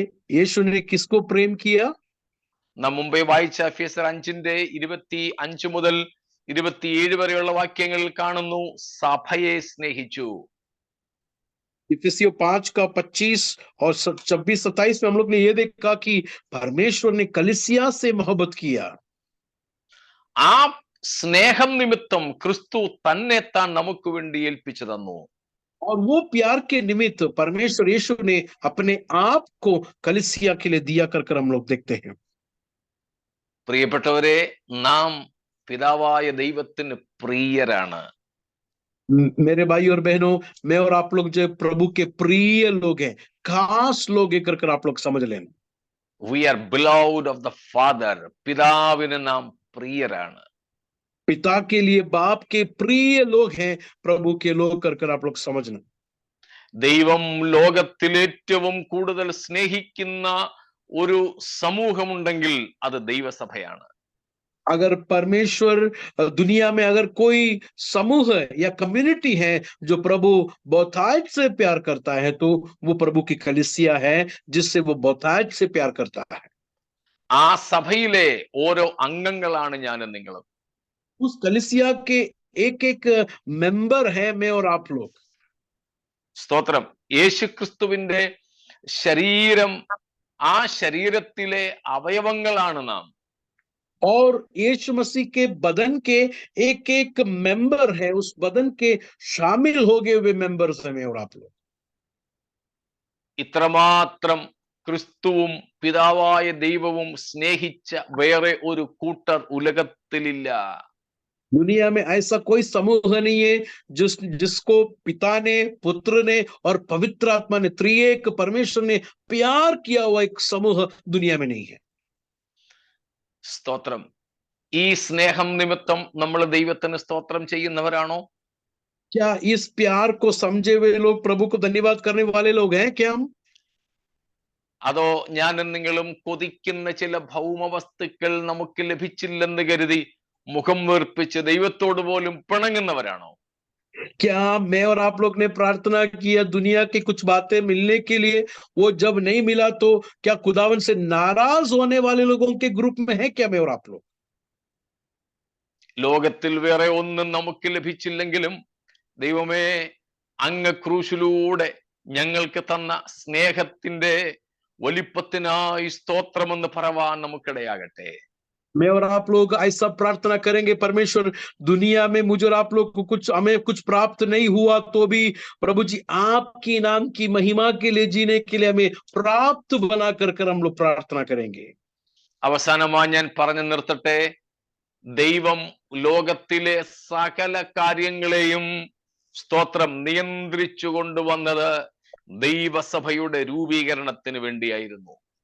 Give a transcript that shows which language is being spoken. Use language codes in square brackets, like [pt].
[hi] यीशु ने किसको प्रेम किया? [ml] നാം മുമ്പേ വായിച്ച എഫേസ്യർ 5:25 മുതൽ 27 വരെയുള്ള വാക്യങ്ങളിൽ കാണുന്നു, സഭയെ സ്നേഹിച്ചു. [hi] इफिसियों 5 का 25 और 26-27 में हम लोग ने ये देखा कि परमेश्वर ने कलीसिया से मोहब्बत किया. [ml] ആ സ്നേഹം നിമിത്തം ക്രിസ്തു തന്നെ താൻ നമുക്ക് വേണ്ടി ഏൽപ്പിച്ചു തന്നു. [hi] और वो प्यार के निमित्त परमेश्वर यीशु ने अपने आप को कलीसिया के लिए दिया कर हम लोग देखते हैं. [ml] പ്രിയപ്പെട്ടവരെ, നാം പിതാവായ ദൈവത്തിന് പ്രിയരാണ്. [hi] मेरे भाई और बहनों, मैं और आप लोग जो प्रभु के प्रिय लोग हैं, खास लोग है कर आप लोग समझ लें. [en] We are beloved of the Father. [ml] പിതാവിന് നാം പ്രിയരാണ്. [hi] पिता के लिए बाप के प्रिय लोग हैं, प्रभु के लोग कर आप लोग समझना. [ml] ദൈവം ലോകത്തിൽ ഏറ്റവും കൂടുതൽ സ്നേഹിക്കുന്ന ഒരു സമൂഹമുണ്ടെങ്കിൽ അത് ദൈവസഭയാണ്. [hi] अगर परमेश्वर दुनिया में अगर कोई समूह या कम्युनिटी है जो प्रभु बहुतायत से प्यार करता है, तो वो प्रभु की कलीसिया है, जिससे वो बहुतायत से प्यार करता है. [ml] ആ സഭയിലെ ഓരോ അംഗങ്ങളാണ് ഞാനും നിങ്ങളും. [hi] उस कलीसिया के एक एक मेंबर है मैं और आप लोग. [ml] സ്തോത്രം. യേശുക്രിസ്തുവിന്റെ ശരീരം, ആ ശരീരത്തിലെ അവയവങ്ങളാണ് നാം. [hi] और यीशु मसीह के बदन के एक एक मेंबर है, उस बदन के शामिल हो गए हुए मेंबर्स हैं मैं और आप लोग. [ml] ഇത്രമാത്രം ക്രിസ്തുവും പിതാവായ ദൈവവും സ്നേഹിച്ച വേറെ ഒരു കൂട്ടർ ഉലകത്തിലില്ല. [hi] दुनिया में ऐसा कोई समूह नहीं है जिसको पिता ने, पुत्र ने और पवित्र आत्मा ने, त्रिएक परमेश्वर ने प्यार किया हुआ एक समूह दुनिया में नहीं है. [ml] സ്തോത്രം. ഈ സ്നേഹം നിമിത്തം നമ്മൾ ദൈവത്തിന് സ്തോത്രം ചെയ്യുന്നവരാണോ? [hi] क्या इस प्यार को समझे हुए लोग प्रभु को धन्यवाद करने वाले लोग हैं क्या हम? [ml] അതോ ഞാനും നിങ്ങളും കൊതിക്കുന്ന ചില ഭൗമ വസ്തുക്കൾ നമുക്ക് ലഭിച്ചില്ലെന്ന് കരുതി മുഖം വീർപ്പിച്ച് ദൈവത്തോട് പോലും പിണങ്ങുന്നവരാണോ? [hi] क्या मैं और आप लोग ने प्रार्थना किया दुनिया की कुछ बातें मिलने के लिए, वो जब नहीं मिला तो क्या खुदावन से नाराज होने वाले लोगों के ग्रुप में है क्या मैं और आप लोग? [ml] ലോകത്തിൽ വേറെ ഒന്നും നമുക്ക് ലഭിച്ചില്ലെങ്കിലും ദൈവമേ, അങ്ങ് ക്രൂശിലൂടെ ഞങ്ങൾക്ക് തന്ന സ്നേഹത്തിന്റെ വലിപ്പത്തിനായി സ്തോത്രമെന്ന് പറവാൻ നമുക്കിടയാകട്ടെ. [hi] मैं और आप लोग ऐसा प्रार्थना करेंगे, परमेश्वर दुनिया में मुझे और आप लोग को हमें कुछ प्राप्त नहीं हुआ तो भी प्रभु जी आपके नाम की महिमा के लिए जीने के लिए हमें प्राप्त बना कर हम लोग प्रार्थना करेंगे. [ml] അവസാനമായി ഞാൻ പറഞ്ഞു നിർത്തട്ടെ. ദൈവം ലോകത്തിലെ സകല കാര്യങ്ങളെയും സ്തോത്രം നിയന്ത്രിച്ചു കൊണ്ടുവന്നത് ദൈവസഭയുടെ രൂപീകരണത്തിന് വേണ്ടിയായിരുന്നു.